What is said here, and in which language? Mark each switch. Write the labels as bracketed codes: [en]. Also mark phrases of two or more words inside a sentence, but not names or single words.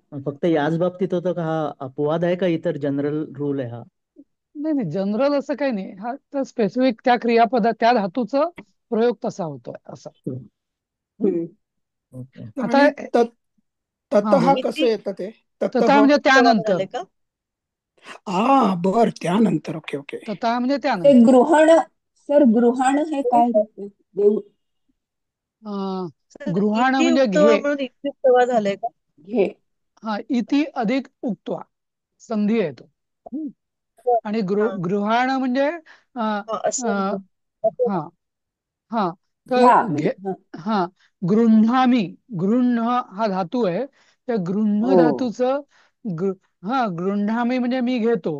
[mr] फक्त याच बाबतीत होतं का? हा अपवाद आहे का इतर [en] general rule [mr] आहे हा? नाही नाही, जनरल असं काही नाही. हा तर स्पेसिफिक त्या क्रियापदा, त्या धातूचा प्रयोग तसा होतोय असं. हं? हम्म. ओके. आता आणि हा, ततः बोल. कसं येतं ते? तथा ततः. म्हणजे त्यानंतर. बर, त्यानंतर. [en] OK OK. [mr] तथा म्हणजे ते त्यानंतर. गृहण. सर गृहण हे काय होते? देव अं, सर गृहाण इति म्हणजे उक्तवा घे. म्हणून इत्युक्तवा झालंय का? घे. हा, इति अधिक उक्त्वा, संधी येतो. आणि हा गृहाण म्हणजे हा असं अं, असं. हा हा, तर घ्या म्हणजे हा, गृह्णामी. गृह्ण हा धातू आहे. त्या गृह्ण हो धातूचं हा, गृह्णामी म्हणजे मी घेतो.